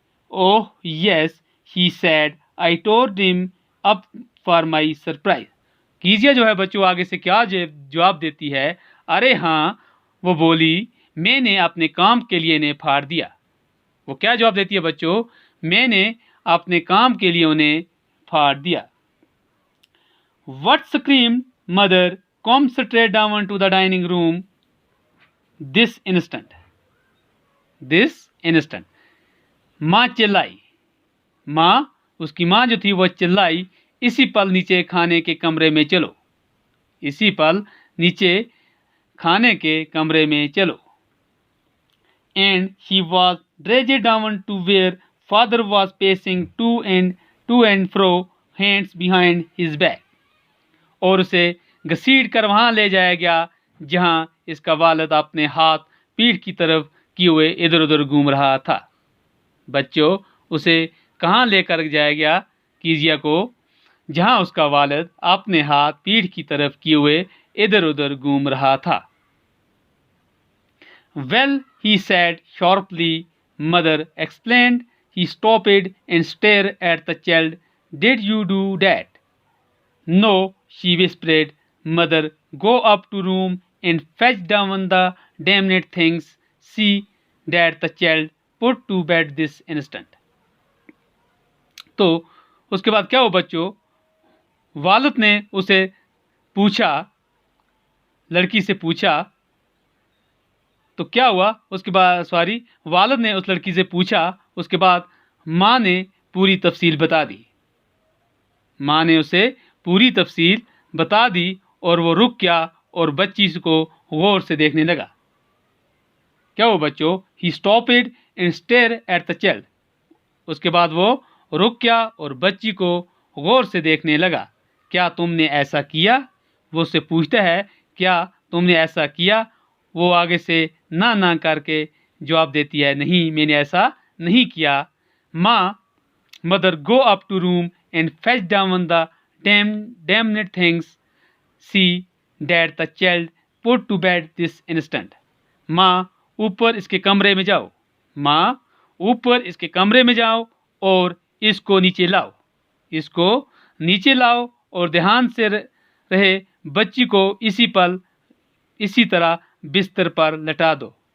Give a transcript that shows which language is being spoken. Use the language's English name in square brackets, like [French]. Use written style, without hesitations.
[English] Oh yes he said, I told him up for my surprise. [Hindi] कीजिया जो है बच्चों आगे से क्या जवाब देती है, अरे हाँ, वो बोली, मैंने अपने काम के लिए इन्हें फाड़ दिया। वो क्या जवाब देती है बच्चों, मैंने अपने काम के लिए उन्हें फाड़ दिया। [English] What screamed mother, come straight down to the dining room this instant. This instant. [Hindi] माँ चिल्लाई। माँ, उसकी माँ जो थी वह चिल्लाई, इसी पल नीचे खाने के कमरे में चलो। इसी पल नीचे खाने के कमरे में चलो। [English] And he was dragged down to where father was pacing to and fro, hands behind his back. [Hindi] और उसे घसीट कर वहाँ ले जाया गया जहाँ इसका वालिद अपने हाथ पीठ की तरफ किए हुए इधर उधर घूम रहा था। बच्चों, उसे कहाँ लेकर जाया गया कीजिया को, जहाँ उसका वालिद अपने हाथ पीठ की तरफ किए हुए इधर उधर घूम रहा था। [English] Well, he said sharply, mother explained. He stopped and stared at the child. Did you do that? No, she whispered. Mother, go up to room and fetch down the damned things. See that the child put to bed this instant. [Hindi] तो उसके बाद क्या हुआ बच्चों, वालिद ने उसे पूछा, लड़की से पूछा, तो क्या हुआ उसके बाद, वालिद ने उस लड़की से पूछा, उसके बाद माँ ने पूरी तफसील बता दी। माँ ने उसे पूरी तफसील बता दी और वो रुक गया और बच्ची को गौर से देखने लगा। क्या हुआ बच्चों, [English] He stopped and stare at the child. [Hindi] उसके बाद वो रुक गया और बच्ची को गौर से देखने लगा। क्या तुमने ऐसा किया? वो उससे पूछता है, क्या तुमने ऐसा किया? वो आगे से ना करके जवाब देती है, नहीं, मैंने ऐसा नहीं किया। [English] माँ, mother, go up to room and fetch down the damned things. See that the child put to bed this instant. [Hindi] माँ, ऊपर इसके कमरे में जाओ। माँ, ऊपर इसके कमरे में जाओ और इसको नीचे लाओ। इसको नीचे लाओ और ध्यान से रहे बच्ची को इसी पल इसी तरह बिस्तर पर लटा दो।